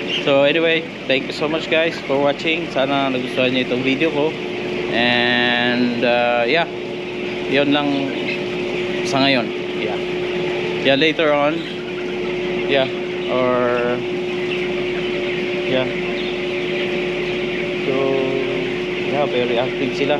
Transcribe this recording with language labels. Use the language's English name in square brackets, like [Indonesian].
[English] So anyway, thank you so much guys for watching. [Filipino] Sana nagustuhan niyo itong video ko. [English] And yeah, [Filipino] yun lang sa ngayon. [English] Yeah, yeah, later on, yeah, or yeah, so yeah, very active sila.